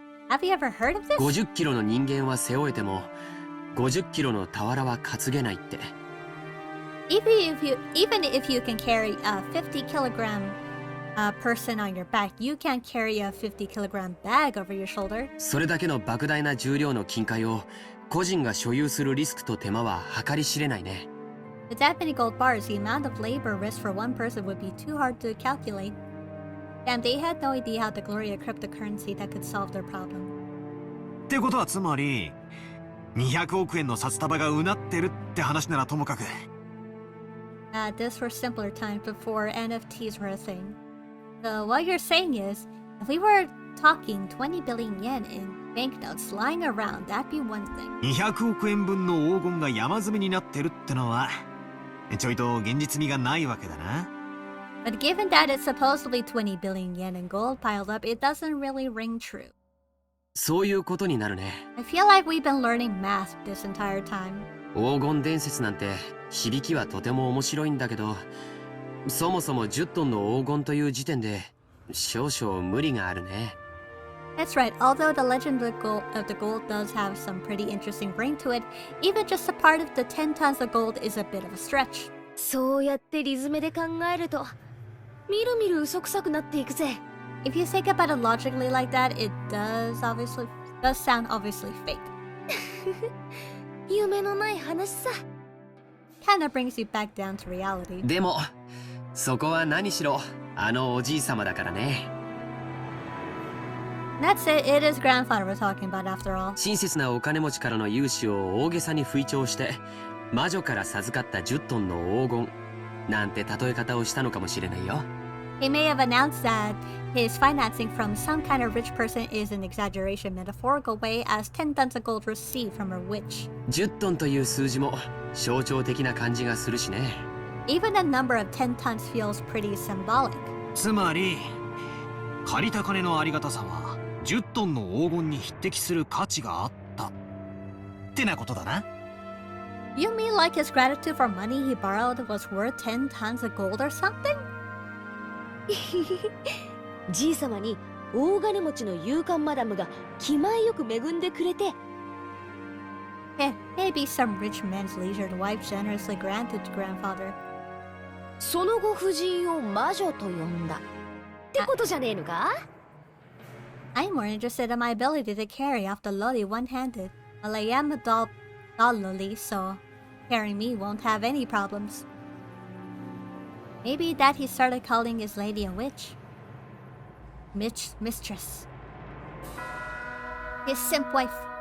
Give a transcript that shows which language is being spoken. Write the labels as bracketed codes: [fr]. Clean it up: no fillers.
[en] Have you ever heard of this? [ja] 50キロの人間は背負えても50キロの俵は担げないって。 [en] Even if you can carry a 50 kilogram person on your back, you can't carry a 50 kilogram bag over your shoulder. [ja] それだけの莫大な重量の金塊を個人が所有するリスクと手間は計り知れないね。 [en] With that many gold bars, the amount of labor risk for one person would be too hard to calculate. Damn, they had no idea how to glory a cryptocurrency that could solve their problem. [ja] ってことはつまり200億円の札束がうなってるって話ならともかく。 [en] This were simpler times before NFTs were a thing. So what you're saying is, if we were talking 20 billion yen in banknotes lying around, that'd be one thing. [ja] 200億円分の黄金が山積みになってるってのはちょいと現実味がないわけだな。 [en] But given that it's supposedly 20 billion yen in gold piled up, it doesn't really ring true. [ja] そういうことになるね。 [en] I feel like we've been learning math this entire time. [ja] 黄金伝説なんて響きはとても面白いんだけど、そもそも10トンの黄金という時点で少々無理があるね。 [en] That's right, although the legend of the gold does have some pretty interesting ring to it, even just a part of the 10 tons of gold is a bit of a stretch. [ja] そうやってリズムで考えるとみるみる嘘くさくなっていくぜ。 [en] If you think about it logically like that, it does sound obviously fake. [ja] 夢のない話さ。 [en] Kinda brings you back down to reality. [ja] でもそこは何しろあのおじいさまだからね。 [en] That's it, it is grandfather we're talking about after all. [ja] 親切なお金持ちからの融資を大げさに吹聴して魔女から授かった10トンの黄金なんて例え方をしたのかもしれないよ。 [en] He may have announced that his financing from some kind of rich person is an exaggeration metaphorical way as 10 tons of gold received from a witch. [ja] 10トンという数字も象徴的な感じがするしね。 [en] Even the number of 10 tons feels pretty symbolic. [ja] つまり借りた金のありがたさは10トンの黄金に匹敵する価値があったってなことだな。 [en] You mean like his gratitude for money he borrowed was worth 10 tons of gold or something? [ja] じいさまに大金持ちの勇敢マダムが気前よく恵んでくれて、 [en] Maybe some rich man's leisured wife generously granted to grandfather. [ja] そのご婦人を魔女と呼んだってことじゃねえのか？ [en] I'm more interested in my ability to carry off the lolly one-handed. Well, I am a doll lolly, so carrying me won't have any problems. Maybe that he started calling his lady a witch. Mistress. His simp wife.